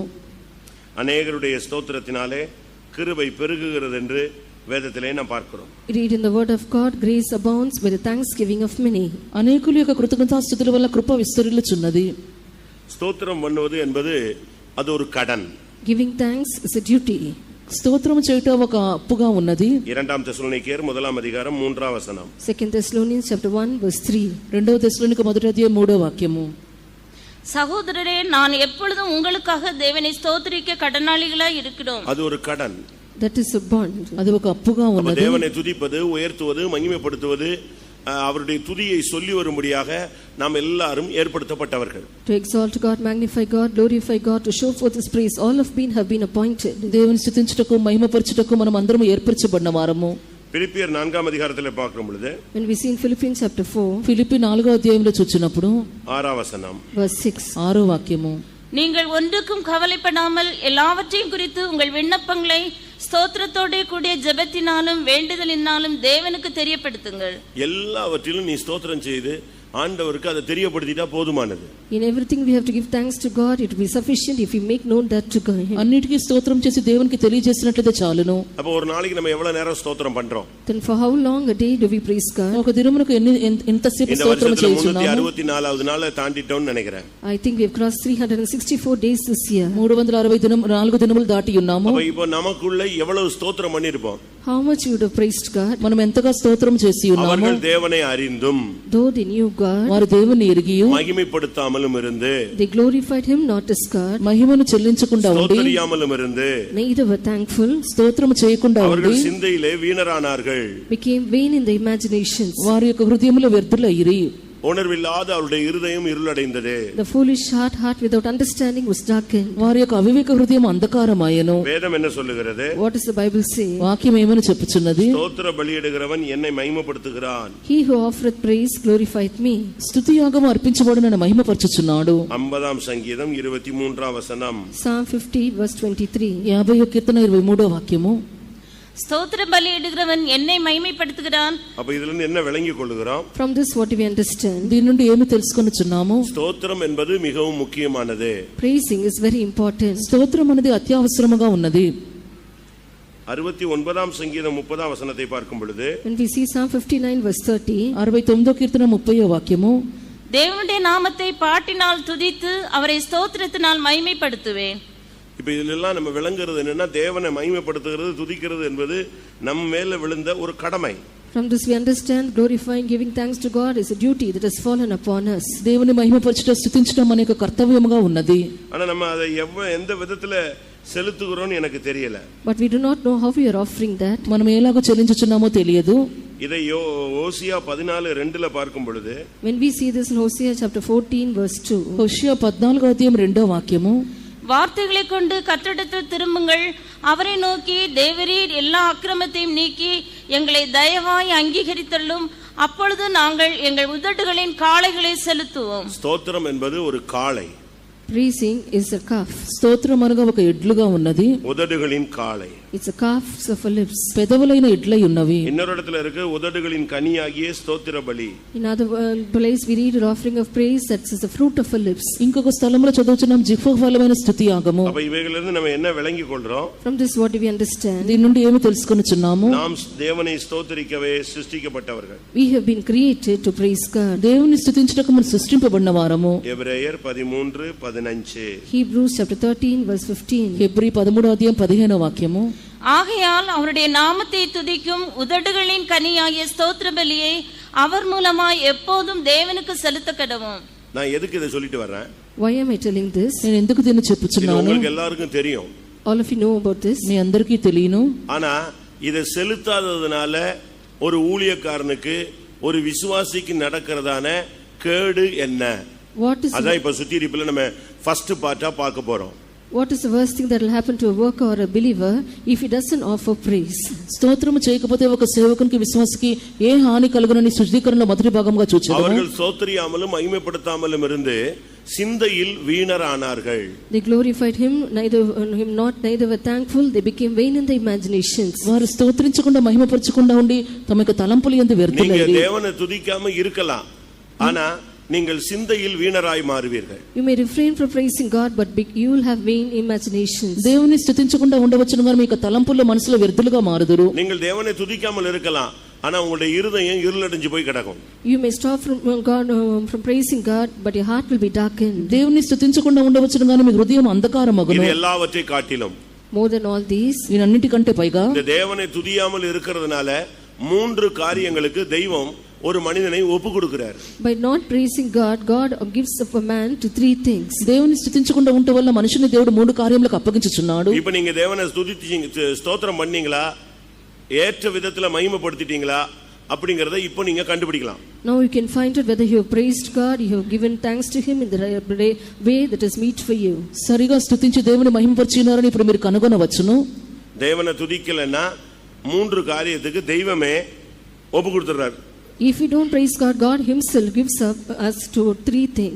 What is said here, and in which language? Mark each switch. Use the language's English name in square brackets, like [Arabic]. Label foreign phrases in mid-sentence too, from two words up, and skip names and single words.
[Tamil] அநேகருடைய ஸ்தோத்திரத்தினாலே கிருபை பெருகுகிறது என்று வேதத்திலே நாம் பார்க்கிறோம். [English] Read in the word of God, grace abounds by the thanksgiving of many. [Telugu] అనేకుల యొక్క కృతజ్ఞతాస్తుతుల వల్ల కృప విస్తరిల్లుచున్నది. [Tamil] ஸ்தோத்திரம் பண்ணுவது என்பது அது ஒரு கடன். [English] Giving thanks is a duty. [Telugu] స్తోత్రము చేయటం ఒక అప్పుగా ఉన్నది. [Tamil] 2 தெசலோனிக்கேயர் 1 அதிகாரம் 3 வசனம். [English] 2 Thessalonians chapter 1 verse 3. [Telugu] 2 తెస్సలోనిక మొదటి అధ్యాయం 3వ వాక్యము. [Tamil] சகோதரரே, நான் எப்பொழுதும் உங்களுக்காக தேவனை ஸ்தோத்திரிக்க கடனாளிகளாய் இருக்கிறோம். அது ஒரு கடன். [English] That is a bond. [Telugu] అది ఒక అప్పుగా ఉన్నది. [Tamil] தேவனை துதிப்பது, உயர்த்துவது, மகிமைப்படுத்துவது, அவருடைய துதியை சொல்லி வரும்படியாக நாம் எல்லாரும் ஏற்படுத்தப்பட்டவர்கள். [English] To exalt God, magnify God, glorify God, to show forth his praise, all have been appointed. [Telugu] దేవుని స్తుతించుటకు మహిమపరచుటకు మనం అందరం ఏర్పరచబడిన వారము. [Tamil] பிலிப்பியர் 4 அதிகாரத்தில் பார்க்கும் பொழுது, [English] when we see in Philippians chapter 4, [Telugu] ఫిలిప్పీ 4వ అధ్యాయంలో చూచినప్పుడు 6వ వచనం, [English] verse 6, [Telugu] 6వ వాక్యము. [Tamil] நீங்கள் ஒன்றுக்கும் கவலைப்படாமல் எல்லாவற்றையும் குறித்து உங்கள் விண்ணப்பங்களை ஸ்தோத்திரத்தோட கூடிய ஜெபத்தினாலும் வேண்டுதலினாலும் தேவனுக்கு தெரியப்படுத்துங்கள். எல்லாவற்றிலும் நீ ஸ்தோத்திரம் செய்து ஆண்டவருக்கு அதை தெரியப்படுத்திட்டா போதுமானது. [English] In everything we have to give thanks to God. It will be sufficient if we make known that to God. [Telugu] అన్నిటికీ స్తోత్రం చేసి దేవునికి తెలియజేసినట్లయితే చాలును. [Tamil] அப்ப ஒரு நாளைக்கு நம்ம எவ்வளவு நேரம் ஸ்தோத்திரம் பண்றோம்? [English] Then for how long a day do we praise God? [Telugu] ఒక దినమునకు ఎంతసేపు స్తోత్రం చేస్తున్నాము? [Tamil] 364వ నాళ தாண்டிட்டோம்னு நினைக்கிறேன். [English] I think we have crossed 364 days this year. [Telugu] 364 దినములు దాటి ఉన్నాము. [Tamil] அப்ப இப்போ நமக்குள்ள எவ்வளவு ஸ்தோத்திரம் பண்ணிருப்போம்? [English] how much you would have praised God, [Telugu] మనం ఎంతగా స్తోత్రం చేసి ఉన్నామో, [Tamil] அவர்கள் தேவனை அறிந்தும் [English] though they knew God, [Telugu] వారు దేవుని ఎరిగియు [Tamil] மகிமைப்படுத்தாமலும் இருந்து [English] they glorified him not as God, [Telugu] మహిమను చెల్లించకుండా ఉండి [Tamil] ஸ்தோத்திரியாமலும் இருந்து [English] neither were thankful, [Telugu] స్తోత్రము చేయకుండా ఉండి [Tamil] அவர்கள் சிந்தையிலே வீணரானார்கள். [English] became vain in their imaginations. [Telugu] వారి యొక్క హృదయములో వ్యర్థులైరి. [Tamil] உணர்வில்லாத அவருடைய இருதயம் இருளடைந்தது. [English] The foolish heart without understanding was darkened. [Telugu] వారి యొక్క అవివేక హృదయం అంధకారమాయెను. [Tamil] வேதம் என்ன சொல்லுகிறது? [English] What does the Bible say? [Telugu] వాక్యం ఏమని చెప్పుచున్నది? [Tamil] ஸ்தோத்திர பலியிடுகிறவன் என்னை மகிமைப்படுத்துகிறான். [English] He who offereth praise glorified me. [Telugu] స్తుతి యాగము అర్పించబడు నన్ను మహిమపరచుచున్నాడు. [Tamil] 50 சங்கீதம் 23 வசனம். [English] Psalm 50 verse 23. [Telugu] 50 కీర్తన 23వ వాక్యము. [Tamil] ஸ்தோத்திர பலியிடுகிறவன் என்னை மகிமைப்படுத்துகிறான். அப்ப இதுல இருந்து என்ன விளங்கிக் கொள்கிறோம்? [English] From this what we understand? [Telugu] దీని నుండి ఏమి తెలుసుకొనుచున్నాము? [Tamil] ஸ்தோத்திரம் என்பது மிகவும் முக்கியமானது. [English] Praising is very important. [Telugu] స్తోత్రం అనేది అత్యవసరముగా ఉన్నది. [Tamil] 69 சங்கீதம் 30 வசனத்தை பார்க்கும் பொழுது, [English] When we see Psalm 59 verse 30, [Telugu] 69వ కీర్తన 30వ వాక్యము, [Tamil] தேவனுடைய நாமத்தை பாட்டினால் துதித்து அவரை ஸ்தோத்திரத்தினால் மகிமைப்படுத்துவேன். இப்ப இதுல எல்லாம் நம்ம விளங்குறது என்னன்னா, தேவனை மகிமைப்படுத்துகிறது, துதிக்கிறது என்பது நம்ம மேல விழுந்த ஒரு கடமை. [English] from this we understand glorifying, giving thanks to God is a duty that has fallen upon us. [Telugu] దేవుని మహిమపరచుట స్తుతించడం అనే ఒక కర్తవ్యముగా ఉన్నది. [Tamil] ஆனா நம்ம அதை எந்த விதத்துல செலுத்துகிறோம்னு எனக்கு தெரியல. [English] But we do not know how we are offering that. [Telugu] మనం ఎలాగో చెల్లించుచున్నామో తెలియదు. [Tamil] இதை ஓசியா 14:2 பார்க்கும் பொழுது, [English] When we see this in Hosea chapter 14 verse 2, [Telugu] హోషేయ 14వ అధ్యాయం 2వ వాక్యము, [Tamil] வார்த்தைகளை கொண்டு கர்த்தரிடத்தில் திரும்புங்கள், அவரை நோக்கி தேவரீர் எல்லா அக்கிரமத்தையும் நீக்கி எங்களை தயவாய் அங்கீகரித்தள்ளும், அப்பொழுது நாங்கள் எங்கள் உதடுகளின் காளைகளை செலுத்துவோம். ஸ்தோத்திரம் என்பது ஒரு காளை. [English] praising is a calf. [Telugu] స్తోత్రం అనగా ఒక ఎడ్లుగా ఉన్నది. [Tamil] உதடுகளின் காளை. [English] It's a calf of our lips. [Telugu] పెదవులైన ఎడ్లై ఉన్నవి. [Tamil] இன்னொரு இடத்துல இருக்கு, உதடுகளின் கனியாகிய ஸ்தோத்திர பலி. [English] In other place we read an offering of praise that is the fruit of our lips. [Telugu] ఇంకొక స్థలంలో చదువుచున్నాం జిహ్వఫలమైన స్తుతి యాగము. [Tamil] அப்ப இவைகளிலிருந்து நம்ம என்ன விளங்கிக் கொள்றோம்? [English] From this what do we understand? [Telugu] దీని నుండి ఏమి తెలుసుకొనుచున్నాము? [Tamil] நாம் தேவனை ஸ்தோத்திரிக்கவே சிருஷ்டிக்கப்பட்டவர்கள். [English] We have been created to praise God. [Telugu] దేవుని స్తుతించుటకు మనం సృష్టింపబడిన వారము. [Tamil] எபிரேயர் 13:15. [English] Hebrews chapter 13 verse 15. [Telugu] హెబ్రీ 13వ అధ్యాయం 15వ వాక్యము, [Tamil] ஆகையால் அவருடைய நாமத்தை துதிக்கும் உதடுகளின் கனியாகிய ஸ்தோத்திர பலியை அவர் மூலமாய் எப்போதும் தேவனுக்கு செலுத்த கடவோம். நான் எதுக்கு இதை சொல்லிட்டு வர்றேன்? [English] Why am I telling this? [Telugu] నేను ఎందుకు దీన్ని [Tamil] இது [Telugu] చెప్పుచున్నాను? [Tamil] உங்களுக்கு எல்லாருக்கும் தெரியும். [English] All of you know about this. [Telugu] మీ అందరికీ తెలియను. [Tamil] ஆனா இதை செலுத்தாததுனால ஒரு ஊழியக்காரனுக்கு, ஒரு விசுவாசிக்கு நடக்கிறதான கேடு என்ன? [English] What is [Tamil] அதான் இப்ப சுத்திரிப்புல நம்ம [English] first part [Tamil] பார்க்க போறோம். [English] What is the worst thing that will happen to a worker or a believer if he doesn't offer praise? [Telugu] స్తోత్రము చేయకపోతే ఒక సేవకునికి విశ్వాసికి ఏ హాని కలుగునని శుద్ధీకరణలో మొదటి భాగంగా చూచాము. [Tamil] அவர்கள் ஸ்தோத்திரியாமலும் மகிமைப்படுத்தாமலும் இருந்து சிந்தையில் வீணரானார்கள். [English] They glorified him neither were thankful, they became vain in their imaginations. [Telugu] వారు స్తోత్రించకుండా మహిమపరచకుండా ఉండి తమ యొక్క తలంపులు యందు [Tamil] நீங்க [Telugu] వ్యర్థులైరి. [Tamil] தேவனை துதிக்காம இருக்கலாம், ஆனா நீங்கள் சிந்தையில் வீணராய் மாறுவீர்கள். [English] You may refrain from praising God, but you will have vain imaginations. [Telugu] దేవుని స్తుతించకుండా ఉండవచ్చును గాని మీ యొక్క తలంపుల్లో మనసులో వ్యర్థులుగా మారుదురు. [Tamil] நீங்கள் தேவனை துதிக்காமல் இருக்கலாம், ஆனா உங்களுடைய இருதயம் இருளடைஞ்சு போய் கிடக்கும். [English] You may stop from praising God, but your heart will be darkened. [Telugu] దేవుని స్తుతించకుండా ఉండవచ్చును గాని మీ హృదయం అంధకారమగును. [Tamil] இது எல்லாவற்றை காட்டிலும், [English] More than all these, [Telugu] వీటన్నిటికంటే పైగా [Tamil] இந்த தேவனை துதியாமல் இருக்கிறதுனால 3 காரியங்களுக்கு தெய்வம் ஒரு மனிதனை ஒப்பு கொடுக்கிறார். [English] by not praising God, God gives up a man to 3 things. [Telugu] దేవుని స్తుతించకుండా ఉంటే వల్ల మనుషుని దేవుడు 3 కార్యములకు అప్పగించుచున్నాడు. [Tamil] இப்ப நீங்க தேவனை துதிச்சீங்க, ஸ்தோத்திரம் பண்ணீங்களா, ஏற்ற விதத்துல மகிமைப்படுத்திட்டீங்களா அப்படிங்கறத இப்போ நீங்க கண்டுபிடிக்கலாம். [English] Now you can find out whether you have praised God, you have given thanks to him in the way that is meet for you. [Telugu] సరిగా స్తుతించి దేవుని మహిమపరిచినారని ఇప్పుడు మీరు కనుగొనవచ్చును. [Tamil] தேவனை துதிக்கலன்னா 3 காரியத்துக்கு தெய்வமே ஒப்பு கொடுத்துறாரு. [English] If we don't praise God, God himself gives up us to 3 things.